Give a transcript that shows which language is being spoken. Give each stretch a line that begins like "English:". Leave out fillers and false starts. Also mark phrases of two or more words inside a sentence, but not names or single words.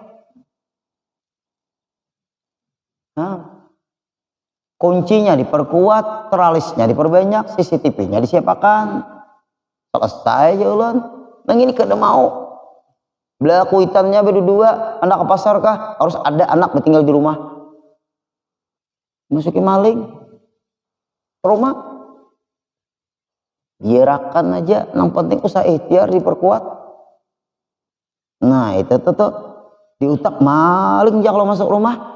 Indonesian: Nah, kuncinya diperkuat, teralisnya diperbanyak, CCTV-nya disiapkan.
Banjar: Selesai aja ulun. Nang ini kada mau. Belah kuitannya berdua, anak ke pasar kah?
Indonesian: Harus ada anak tinggal di rumah. Masuki maling. Rumah. Biarkan aja, yang penting usaha ikhtiar diperkuat.
Banjar: Nah, itu tuh di utak maling aja kalau masuk rumah.